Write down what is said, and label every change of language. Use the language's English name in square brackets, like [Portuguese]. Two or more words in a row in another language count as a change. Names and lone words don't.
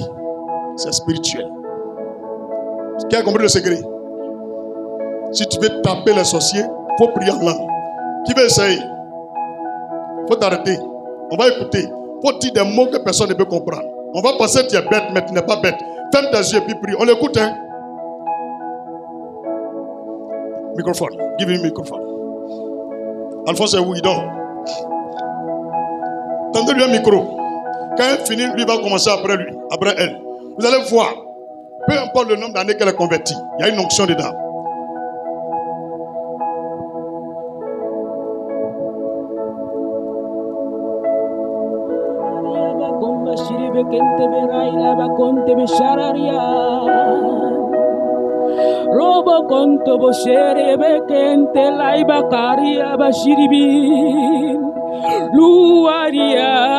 [French] C'est spirituel. Qui a compris le secret? Si tu veux taper les sorciers, il faut prier en langue. Qui veut essayer? Il faut t'arrêter. On va écouter. Il faut dire des mots que personne ne peut comprendre. On va penser que tu es bête, mais tu n'es pas bête. Ferme tes yeux et puis prie. On l'écoute, hein? [English] Microphone. Give him microphone. [French] Alphonse est où? Il dort. Tendez-lui un micro. Quand elle finit, lui va commencer après lui, après elle. Vous allez voir, peu importe le nombre d'années qu'elle est convertie, il y a une onction dedans. Robo conto boshere bekente laiba karia bashiribin luaria